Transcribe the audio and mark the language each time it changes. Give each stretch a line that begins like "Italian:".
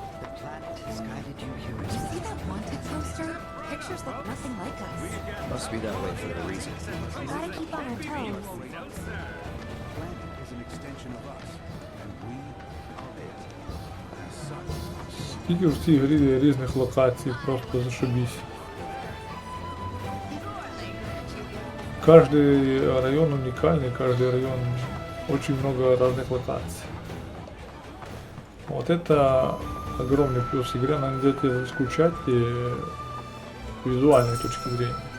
English: The planet has guided you here. Did you see that wanted poster? Pictures look nothing like us. Must be that way for a reason. Gotta keep on our toes. The planet is an extension of us, and we are it. As such,
Ukrainian: Скільки в цій грі різних локацій, просто зашибісь.
Russian: Каждый район уникальный, каждый район очень много разных локаций. Вот это огромный плюс игры, она не дает тебе заскучать и с визуальной точки зрения.